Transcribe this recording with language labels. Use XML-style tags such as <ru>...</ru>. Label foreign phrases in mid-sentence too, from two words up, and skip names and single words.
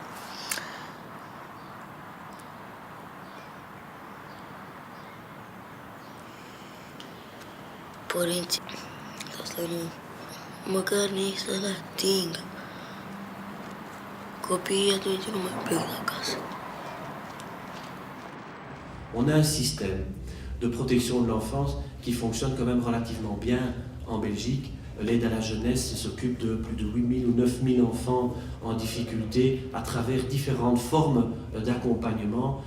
<ro>Părinții, să nu, măcar nici să-l atingă. Copiii atunci nu mai plec de acasă.</ro> <fr>On a un système de protection de l'enfance qui fonctionne quand même relativement bien en Belgique l'aide à la jeunesse s'occupe de plus de 8000 ou 9000 enfants en difficulté à travers différentes formes d'accompagnement.</fr>